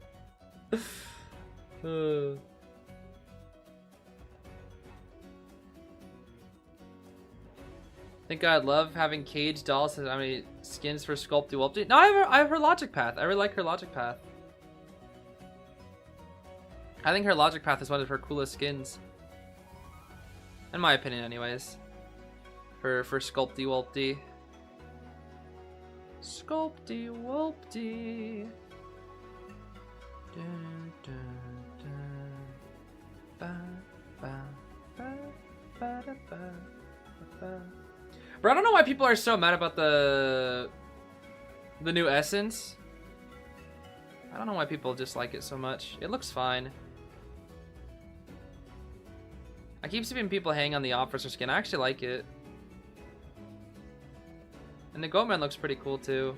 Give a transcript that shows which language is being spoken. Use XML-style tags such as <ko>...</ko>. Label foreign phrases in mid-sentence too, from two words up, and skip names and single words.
<en>Think I'd love having Cage dolls. How many skins for Sculpt Duality? No, I have her Logic Path. I really like her Logic Path. I think her Logic Path is one of her coolest skins. In my opinion, anyways. for Sculpty Wulpty. Sculpty Wulpty. Dun, dun, dun. Ba, ba, ba, ba, da, ba, ba. Bro, I don't know why people are so mad about the new essence. I don't know why people dislike it so much. It looks fine. I keep seeing people hang on the officer skin. I actually like it. And the Goatman looks pretty cool too.</en>